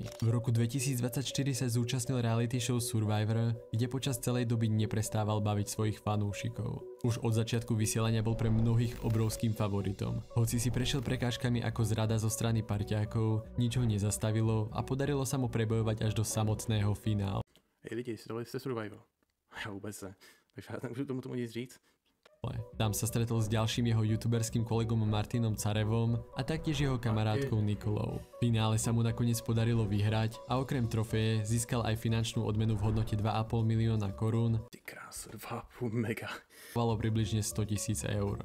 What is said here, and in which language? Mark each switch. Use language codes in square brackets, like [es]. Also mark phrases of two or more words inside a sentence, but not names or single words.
[sk] V roku 2024 sa zúčastnil reality show Survivor, kde počas celej doby neprestával baviť svojich fanúšikov. Už od začiatku vysielania bol pre mnohých obrovským favoritom. Hoci si prešiel prekážkami ako zrada zo strany parťákov, nič ho nezastavilo a podarilo sa mu prebojovať až do samotného finálu. [cs] Hej lidi, sledovali jste Survivor? Já vůbec ne, takže já nemůžu tomu nic říct. [sk] Tam sa stretol s ďalším jeho youtuberským kolegom Martinom Carevom a taktiež jeho kamarátkou Nikolou. V finále sa mu nakoniec podarilo vyhrať a okrem trofeje získal aj finančnú odmenu v hodnote 2,5 milióna korún. [cs] Ty krás, 2,5 mega. [sk] Približne 100 000 eur.